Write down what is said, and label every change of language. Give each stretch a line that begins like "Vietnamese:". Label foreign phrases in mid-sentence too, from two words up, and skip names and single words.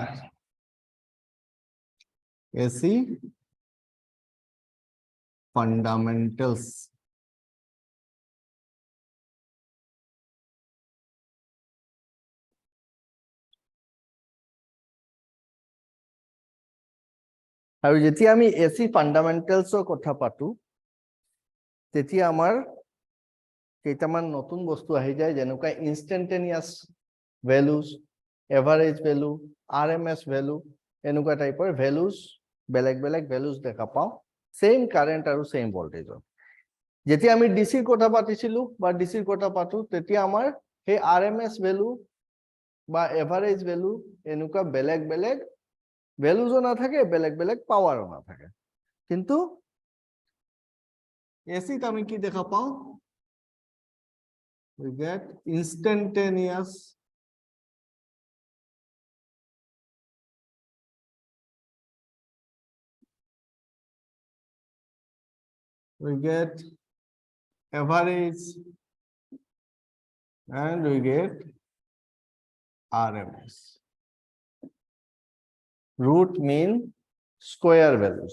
English: AC fundamentals.
Assamese: আৰু যেতিয়া আমি
English: AC fundamentals
Assamese: কথা পাতো তেতিয়া আমাৰ কেইটামান নতুন বস্তু আহি যায় যেনেকুৱা
English: instantaneous values, average
Assamese: value,
English: RMS value
Assamese: এনেকুৱা টাইপৰ values বেলেগ values দেখা পাওঁ
English: same current
Assamese: আৰু
English: same voltage
Assamese: যেতিয়া আমি DC কথা পাতিছিলো বা DC কথা পাতো তেতিয়া আমাৰ সেই
English: RMS value
Assamese: বা
English: average value
Assamese: এনেকুৱা বেলেগ values নাথাকে বেলেগ পাৱাৰো নাথাকে কিন্তু
English: AC ত
Assamese: আমি কি দেখা পাওঁ
English: we get instantaneous we get average and we get RMS. Root mean square values.